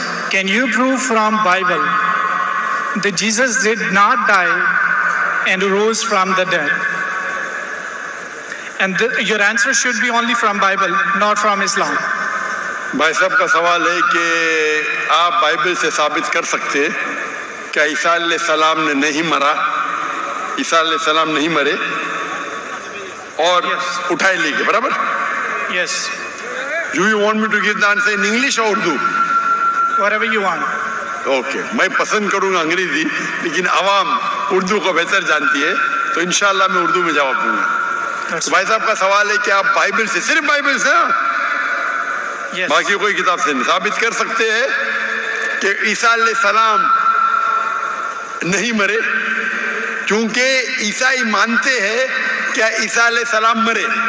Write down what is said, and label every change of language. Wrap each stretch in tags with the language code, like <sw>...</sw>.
<en>Can you prove from Bible that Jesus did not die and rose from the dead? And your answer should be only from Bible, not from Islam.</en> <hi>भाई साहब का सवाल है कि आप Bible से साबित कर सकते हैं क्या ईसा अलैहिस्सलाम ने नहीं मरा, ईसा अलैहिस्सलाम नहीं मरे और उठाए ले गए, बराबर?</hi> <en>Yes. Do you want me to give the answer in English or Urdu? Whatever you want.</en> <hi>Okay, मैं पसंद करूँगा अंग्रेजी, लेकिन आवाम उर्दू को बेहतर जानती है, तो इंशाल्लाह मैं उर्दू में जवाब दूंगा। तो भाई साहब का सवाल है कि आप बाइबल से, सिर्फ बाइबल से,</hi> <en>Yes.</en> <hi>बाकी कोई किताब से नहीं साबित कर सकते हैं कि ईसा अलैहिस्सलाम नहीं मरे, क्योंकि ईसाई मानते हैं क्या ईसा अलैहिस्सलाम मरे।</hi>